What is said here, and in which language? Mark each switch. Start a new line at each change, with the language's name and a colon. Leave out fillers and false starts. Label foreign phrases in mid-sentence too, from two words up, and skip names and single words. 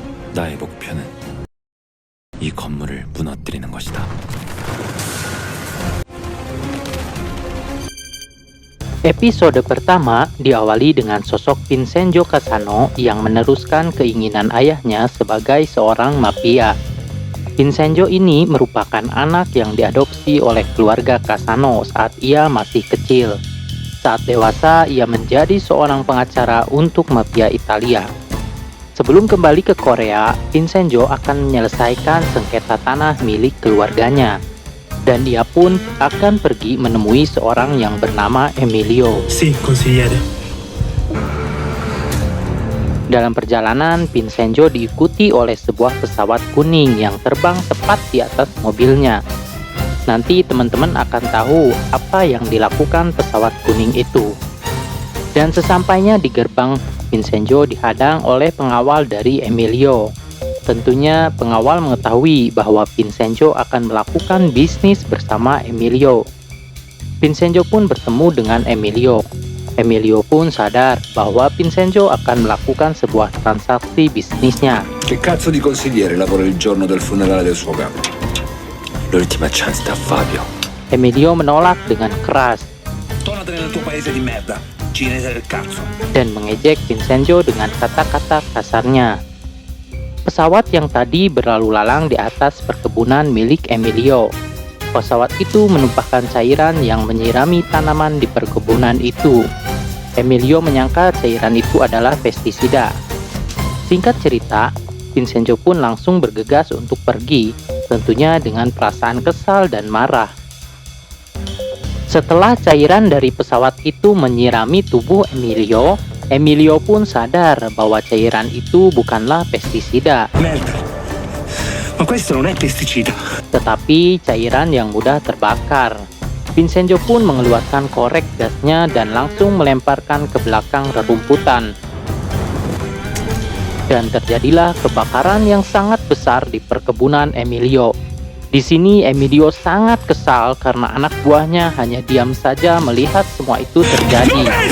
Korean: 나의 목표는 이 건물을 무너뜨리는 것이다.
Indonesian: Episode pertama diawali dengan sosok Vincenzo Cassano yang meneruskan keinginan ayahnya sebagai seorang mafia. Vincenzo ini merupakan anak yang diadopsi oleh keluarga Cassano saat ia masih kecil. Saat dewasa, ia menjadi seorang pengacara untuk mafia Italia. Sebelum kembali ke Korea, Vincenzo akan menyelesaikan sengketa tanah milik keluarganya. Dan dia pun akan pergi menemui seorang yang bernama Emilio.
Italian: Sì, consigliere.
Indonesian: Dalam perjalanan, Vincenzo diikuti oleh sebuah pesawat kuning yang terbang tepat di atas mobilnya. Nanti teman-teman akan tahu apa yang dilakukan pesawat kuning itu. Dan sesampainya di gerbang, Vincenzo dihadang oleh pengawal dari Emilio. Tentunya pengawal mengetahui bahwa Vincenzo akan melakukan bisnis bersama Emilio. Vincenzo pun bertemu dengan Emilio. Emilio pun sadar bahwa Vincenzo akan melakukan sebuah transaksi bisnisnya.
Italian: Che cazzo di consigliere lavora il giorno del funerale del suo capo? L'ultima chance da Fabio.
Indonesian: Emilio menolak dengan keras
Italian: Tornatene nel tuo paese di merda, cinese del cazzo.
Indonesian: dan mengejek Vincenzo dengan kata-kata kasarnya. Pesawat yang tadi berlalu lalang di atas perkebunan milik Emilio. Pesawat itu menumpahkan cairan yang menyirami tanaman di perkebunan itu. Emilio menyangka cairan itu adalah pestisida. Singkat cerita, Vincenzo pun langsung bergegas untuk pergi, tentunya dengan perasaan kesal dan marah. Setelah cairan dari pesawat itu menyirami tubuh Emilio, Emilio pun sadar bahwa cairan itu bukanlah pestisida,
Italian: Merda. Ma questo non è pesticida.
Indonesian: tetapi cairan yang mudah terbakar. Vincenzo pun mengeluarkan korek gasnya dan langsung melemparkan ke belakang rerumputan. Dan terjadilah kebakaran yang sangat besar di perkebunan Emilio. Di sini Emilio sangat kesal karena anak buahnya hanya diam saja melihat semua itu terjadi.